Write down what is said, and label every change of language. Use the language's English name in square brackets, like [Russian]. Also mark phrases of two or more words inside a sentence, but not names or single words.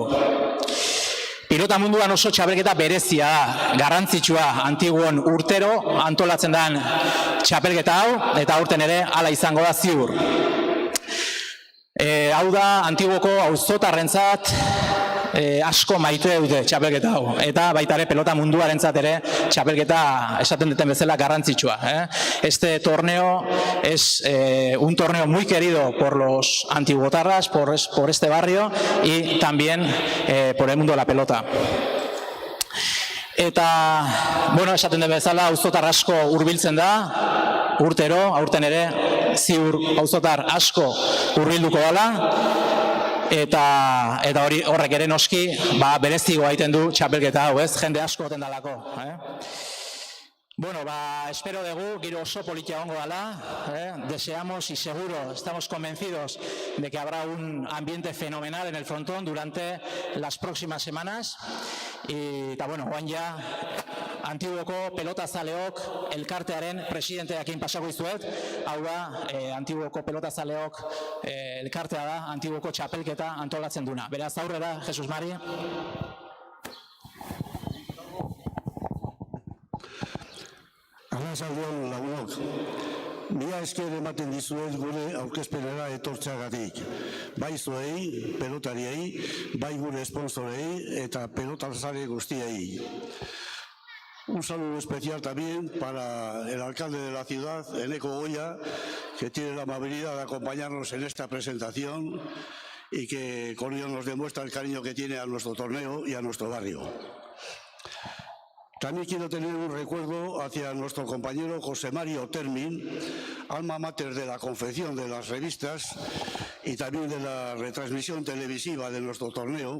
[Basque] Pilota munduan oso txapelketa berezia da, garrantzitsua, antiguon urtero antolatzen den txapelketa hau, eta aurten ere hala izango da ziur. Hau da, antiguoko auzotarrentzat asko maite dute txapelketa hau, eta baita ere pelota munduarentzat ere txapelketa esaten duten bezala garrantzitsua. [Spanish] Este torneo es un torneo muy querido por los antiguotarras, por este barrio y también por el mundo de la pelota. [Basque] Eta, bueno, esaten den bezala auzotar asko hurbiltzen da, urtero, aurten ere, ziur auzotar asko hurbilduko dela, eta horrek ere noski berezigo egiten du txapelketa hau, jende asko oten dalako. Bueno, espero dugu, giro oso politia egongo dela, [Spanish] deseamos y seguro, estamos convencidos de que habrá un ambiente fenomenal en el frontón durante las próximas semanas. [Basque] Eta, bueno, guain ja, antiguoko pelotazaleok elkartearen presidenteakin pasako izuet, hau da, antiguoko pelotazaleok elkartea da, antiguoko txapelketa antolatzen duna. Beraz, aurrera, Jesus Mari. Arratsaldeon lagunok, mila esker ematen dizuet gure aurkezpenera etortzeagatik. Bai zuei, pelotariei, bai gure sponsorei eta pelotazale guztiei. [Spanish] Un saludo especial también para el alcalde de la ciudad, Eneko Goya, que tiene la amabilidad de acompañarnos en esta presentación y que con ello nos demuestra el cariño que tiene a nuestro torneo y a nuestro barrio. También quiero tener un recuerdo hacia nuestro compañero José Mario Termin, alma mater de la confección de las revistas y también de la retransmisión televisiva de nuestro torneo.